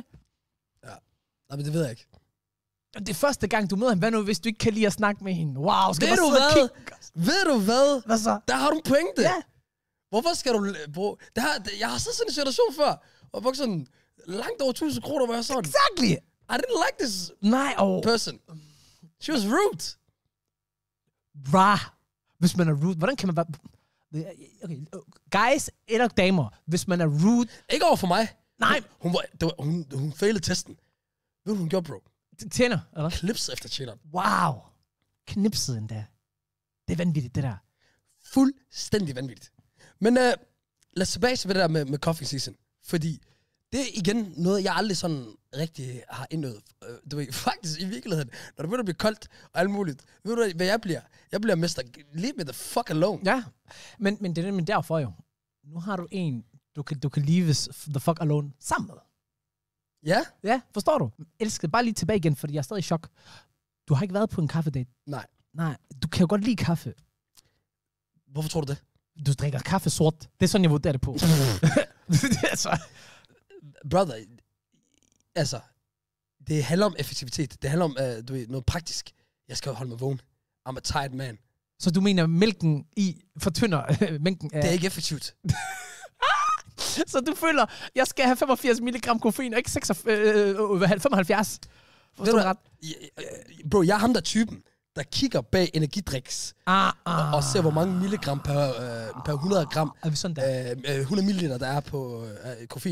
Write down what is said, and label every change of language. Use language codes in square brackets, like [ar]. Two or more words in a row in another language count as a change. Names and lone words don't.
[da] Ja. Nej, men det ved jeg ikke. Det er første gang, du møder hende. Hvad nu, hvis du ikke kan lide at snakke med hende? Wow, skal ved du hvad? Ved du hvad? Hvad så? Der har du en pointe. Ja. Hvorfor skal du... jeg har sådan en situation før, og brugt sådan langt over 1000 kroner, hvor jeg sådan... [en] Exactly. I didn't like this person. She was rude. [da] Hvis man er rude, hvordan kan man være... Okay, guys eller damer, hvis man er rude... Ikke over for mig. Nej. Hun failede testen. Ved du, hun gjorde, bro? Tjener, eller? Klips efter tjener. Wow. Knipset endda. Det er vanvittigt, det der. Fuldstændig vanvittigt. Men lad os tilbage til det der med [en] coffee season. [da] Fordi det er igen noget, jeg aldrig sådan rigtig har indøvet. Du ved, faktisk i virkeligheden, når det begynder at blive koldt og alt muligt. Ved du, hvad jeg bliver? Jeg bliver mester. [en] Leave me the fuck alone. [da] Ja, men det er nemlig derfor jo. Nu har du en, du kan [en] leave the fuck alone [da] sammen med. Ja? Ja, forstår du? Elsker bare lige tilbage igen, fordi jeg er stadig i chok. Du har ikke været på en kaffedate. Nej, du kan jo godt lide kaffe. Hvorfor tror du det? Du drikker kaffe sort. Det er sådan, jeg vurderer det på. Altså. Brother, altså, det handler om effektivitet. Det handler om du ved, noget praktisk. Jeg skal holde mig vågen. [en] I'm a tired man. [da] Så du mener, mælken i fortynder mængden af... Det er ikke effektivt. Så du føler, jeg skal have 85 mg koffein, og ikke 75? Forstår du ret? Bro, jeg er ham der typen, der kigger bag energidriks, og ser, hvor mange milligram per 100 gram, 100 milliliter, der er på koffein.